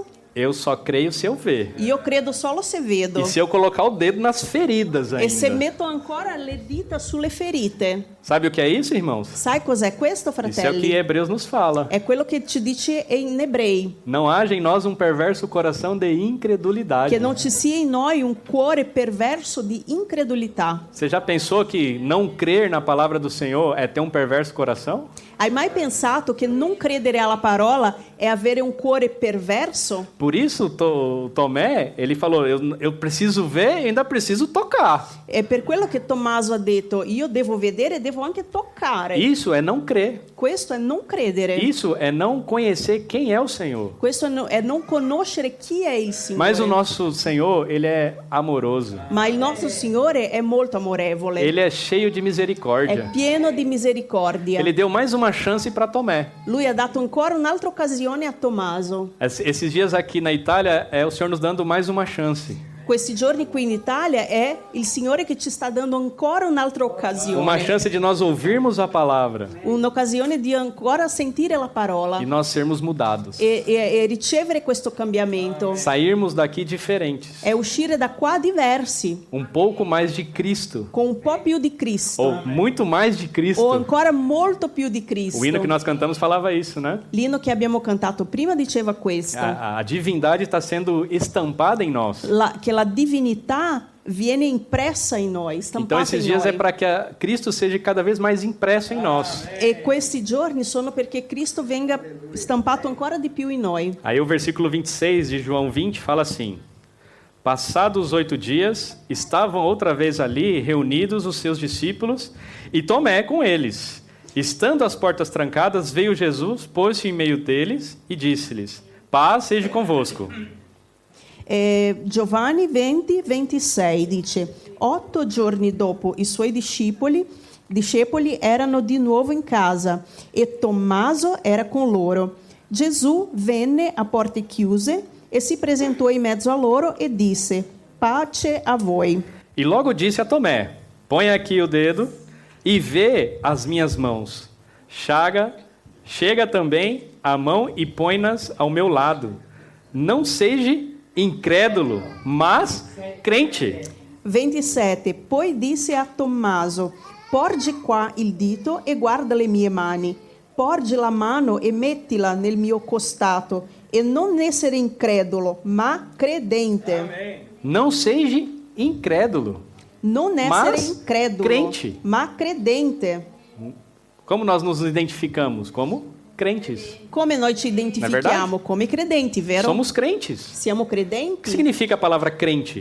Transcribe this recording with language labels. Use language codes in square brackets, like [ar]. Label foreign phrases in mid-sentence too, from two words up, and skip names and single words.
[pt] Eu só creio se eu ver. [it] Io credo solo se vedo. [pt] E se eu colocar o dedo nas feridas E se ainda. [it] metto ancora le dita sulle ferite. [pt] Sabe o que é isso, irmãos? [it] Sai cos'è questo, [pt] Isso é o [it] fratelli? [pt] que Hebreus nos fala. [it] È quello che ci dice in Ebrei, [pt] Não haja em nós um perverso coração de incredulidade. [it] che non ci sia in noi un cuore perverso di incredulità. [pt] Você já pensou que não crer na palavra do Senhor é ter um perverso coração? [it] Hai mai pensato che non credere alla parola è avere un cuore perverso? [pt] Por isso, Tomé, ele falou, eu preciso ver e ainda preciso tocar. [it] È per quello che Tommaso ha detto: io devo vedere e devo anche toccare. [pt] Isso é não crer. [it] Questo è non credere. [pt] Isso é não conhecer quem é o Senhor. [it] Questo è non conoscere chi è il Signore. [pt] Mas o nosso Senhor, ele é amoroso. [it] Ma il nostro Signore è molto amorevole. [pt] Ele é cheio de [it] È [pt] misericórdia. [it] pieno di misericordia. [pt] Ele deu mais uma chance para Tomé. [it] Lui ha dato ancora un'altra occasione a Tommaso. [pt] Esses dias aqui na Itália, é o Senhor nos dando mais uma chance. [it] Questi giorni qui in Italia è il Signore che ci sta dando ancora un'altra occasione. [pt] Uma chance de nós ouvirmos a palavra [it] Un'occasione di ancora sentire la parola [pt] e nós sermos mudados. [it] e ricevere questo cambiamento. [pt] Sairmos daqui diferentes. [it] È uscire da qua diversi, [pt] Um pouco mais de Cristo. [it] con un po' più di Cristo. [pt] Ou muito mais de [it] O [pt] Cristo. [it] ancora molto più di Cristo. [pt] O hino que nós cantamos falava isso, né? [it] L'inno che abbiamo cantato prima diceva questo. [pt] A divindade está sendo estampada em nós. [it] Che la divinità viene impressa in noi, [pt] Então [it] stampata [pt] esses [it] in [pt] dias [it] noi. [pt] é para que Cristo seja cada vez mais impresso em nós. [it] E questi giorni sono perché Cristo venga stampato ancora di più in noi. [pt] Aí o versículo 26 de João 20 fala assim: Passados 8 dias, estavam outra vez ali reunidos os seus discípulos e Tomé com eles. Estando as portas trancadas, veio Jesus, pôs-se em meio deles e disse-lhes: Paz seja convosco. [it] Giovanni 20, 26 dice: 8 giorni dopo i suoi discepoli erano di nuovo in casa e Tommaso era con loro. Gesù venne a porte chiuse e si presentò in mezzo a loro e disse: Pace a voi. [pt] E logo disse a Tomé: Põe aqui o dedo e vê as minhas mãos. Chega também a mão e põe-nas ao meu lado. Não seja incrédulo, mas crente. 27. [it] Poi disse a Tommaso: Porgi qua il dito e guarda le mie mani. Porgi la mano e mettila nel mio costato. E non essere incredulo, ma credente. [pt] Não seja incrédulo. [it] Non essere [pt] Mas [it] incredulo, [pt] crente. [it] ma credente. [pt] Como nós nos identificamos? Como crentes. [it] Come noi ci [pt] Não é [it] identifichiamo? Come credenti, vero? [pt] Somos crentes. [it] Siamo [pt] O que [it] credenti? [pt] significa a palavra crente?